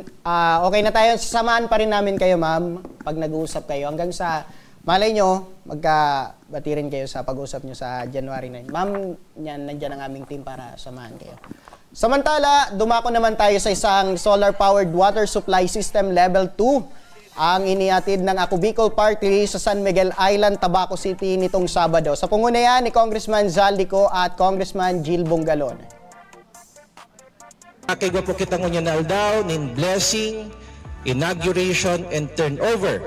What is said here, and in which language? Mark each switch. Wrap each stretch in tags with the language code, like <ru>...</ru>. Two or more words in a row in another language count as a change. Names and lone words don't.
<tl>Okay na tayo. Sasamahan pa rin namin kayo, ma'am, pag nag-uusap kayo. Hanggang sa, malay nyo, magkabati rin kayo sa pag-uusap nyo sa January 9. Ma'am, nandyan ang aming team para samahan kayo. Samantala, dumako naman tayo sa isang</tl> <en>solar-powered water supply system level 2</en> <tl>ang inihatid ng Ako Bicol Party sa San Miguel Island, Tabaco City nitong Sabado. Sa pangunayan ni Congressman Zaldico at Congressman Jill Bungalon.</tl> <bik>Kaya po kita ngunya na aldaw, nin blessing,</bik> <en>inauguration, and turnover.</en>